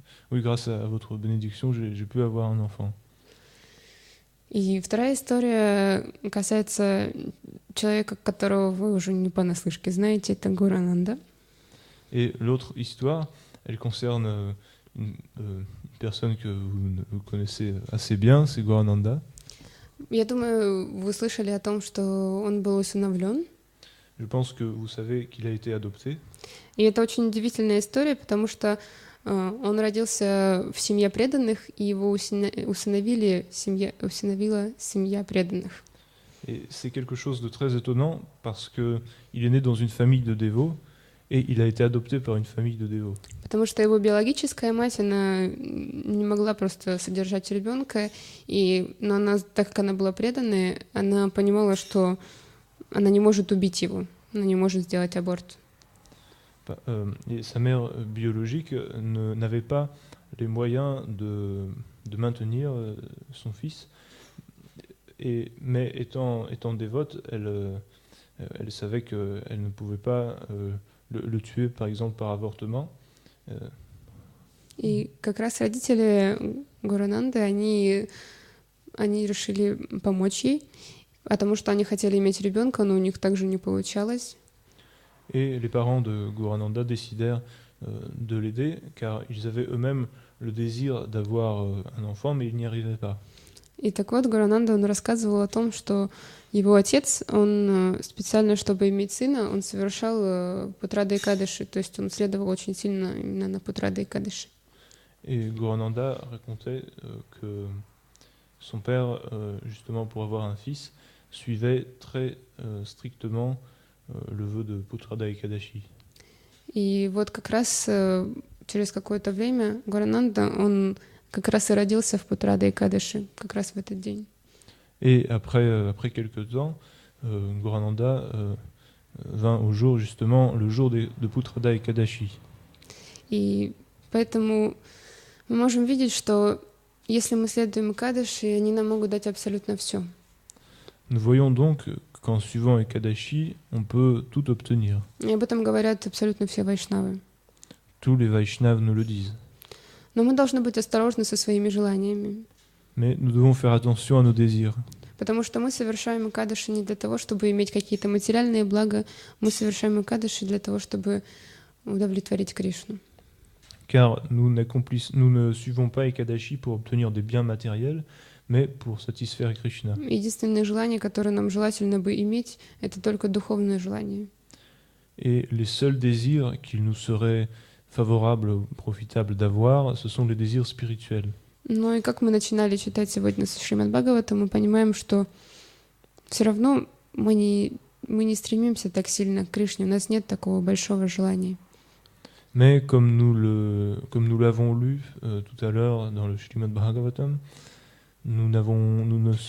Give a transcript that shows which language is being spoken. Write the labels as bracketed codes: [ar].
[fr] Oui, grâce à votre bénédiction, j'ai pu avoir un enfant. [ru] И вторая история касается человека, которого вы уже не понаслышке знаете, это Гурананда. [fr] Et l'autre histoire, elle concerne une personne que vous connaissez assez bien, c'est Gaurananda. [ru] Я думаю, вы слышали о том, что он был усыновлен. [fr] Je pense que vous savez qu'il a été adopté. [ru] И это очень удивительная история, потому что он родился в семье преданных, и его усыновила семья преданных. [fr] Et c'est quelque chose de très étonnant parce que il est né dans une famille de dévots et il a été adopté par une famille de dévots. [ru] Потому что его биологическая мать, она не могла просто содержать ребенка, но она, так как она была преданная, она понимала, что она не может убить его, она не может сделать аборт. [fr] Et sa mère biologique n'avait pas les moyens de maintenir son fils, mais étant dévote, elle savait qu'elle ne pouvait pas le tuer, par exemple, par avortement. [ru] И как раз родители Гурананды, они решили помочь ей, потому что они хотели иметь ребенка, но у них также не получалось. [fr] Et les parents de Gaurananda décidèrent de l'aider, car ils avaient eux-mêmes le désir d'avoir un enfant, mais ils n'y arrivaient pas. [ru] И так вот, Гурананда, он рассказывал о том, что его отец, он специально, чтобы иметь сына, он совершал Путрада Экадаши, то есть он следовал очень сильно именно на Путрада Экадаши. [fr] Et Gaurananda racontait que son père, justement pour avoir un fils, suivait très strictement le vœu de Putrada Ekadashi. [ru] И вот как раз через какое-то время Гурананда, он как раз и родился в Путрада Экадаши, как раз в этот день. [fr] Et après quelques temps, Gaurananda vint au jour, justement, le jour de Putrada Ekadashi. [ru] И поэтому мы можем видеть, что если мы следуем Экадаши, они нам могут дать абсолютно все. [fr] Nous voyons donc qu'en suivant Ekadashi, on peut tout obtenir. [ru] И об этом говорят абсолютно все вайшнавы. [fr] Tous les Vaishnavas nous le disent. [ru] Но мы должны быть осторожны со своими желаниями. [fr] Mais nous devons faire attention à nos désirs. [ru] Потому что мы совершаем Экадаши не для того, чтобы иметь какие-то материальные блага, мы совершаем Экадаши для того, чтобы удовлетворить Кришну. [fr] Car nous ne suivons pas Ekadashi pour obtenir des biens matériels, mais pour satisfaire Krishna. [ru] Единственное желание, которое нам желательно бы иметь, это только духовное желание. [fr] Et les seuls désirs qu'il nous serait favorable ou profitable d'avoir, ce sont les désirs spirituels. [ru] Ну и как мы начинали читать сегодня с Шримад Бхагавата, мы понимаем, что все равно мы не стремимся так сильно к Кришне, у нас нет такого большого желания. [fr] Mais comme nous l'avons lu tout à l'heure dans le Srimad Bhagavatam, nous